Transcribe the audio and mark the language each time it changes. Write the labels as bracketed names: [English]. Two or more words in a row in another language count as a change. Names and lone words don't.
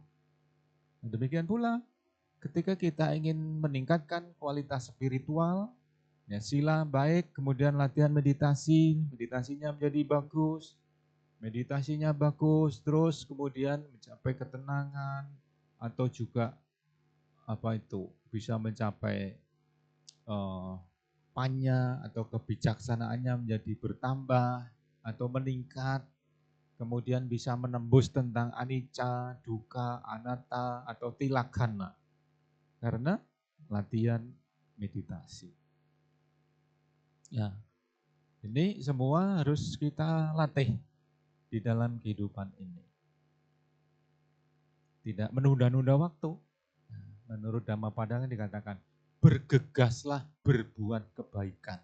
[Indonesian] Demikian pula ketika kita ingin meningkatkan kualitas spiritual, ya sila baik, kemudian latihan meditasi, meditasinya menjadi bagus, terus kemudian mencapai ketenangan atau juga bisa mencapai panya atau kebijaksanaannya menjadi bertambah atau meningkat, kemudian bisa menembus tentang [Pali] anicca, dukkha, anatta [Indonesian] atau tilakkana karena latihan meditasi. Ya, ini semua harus kita latih di dalam kehidupan ini. Tidak menunda-nunda waktu. Menurut Dhammapada dikatakan, bergegaslah berbuat kebaikan.